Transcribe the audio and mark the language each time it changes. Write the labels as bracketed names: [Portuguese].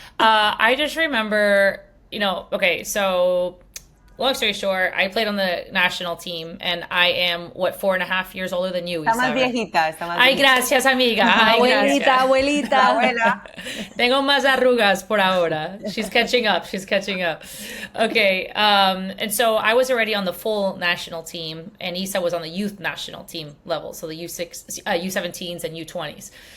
[English] I just remember, okay, so long story short, I played on the national team, and I am, 4.5 years older than you, [Spanish] Está más viejita. Ay, gracias, amiga. Ay, Abuelita. Tengo más arrugas por ahora. [English] She's catching up. Okay, and so I was already on the full national team, and Isa was on the youth national team level, so the U17s and U20s.